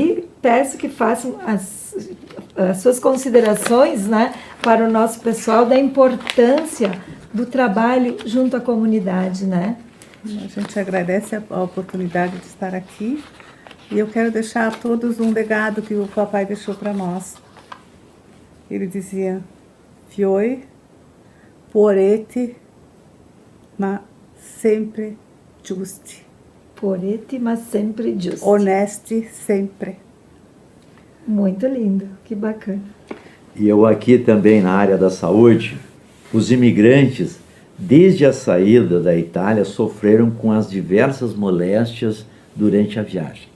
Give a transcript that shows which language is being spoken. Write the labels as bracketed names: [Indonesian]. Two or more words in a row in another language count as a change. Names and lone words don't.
[Portuguese] E peço que façam as suas considerações, né, para o nosso pessoal da importância do trabalho junto à comunidade, né? A gente agradece a oportunidade de estar aqui e eu quero deixar a todos um legado que o papai deixou para nós. Ele dizia: [Venetian] "Fioi, porete, ma sempre giusti." [Portuguese] Porete, mas sempre justo. [Venetian] Honesti sempre. [Portuguese] Muito lindo, que bacana. E eu aqui também na área da saúde, os imigrantes, desde a saída da Itália, sofreram com as diversas moléstias durante a viagem.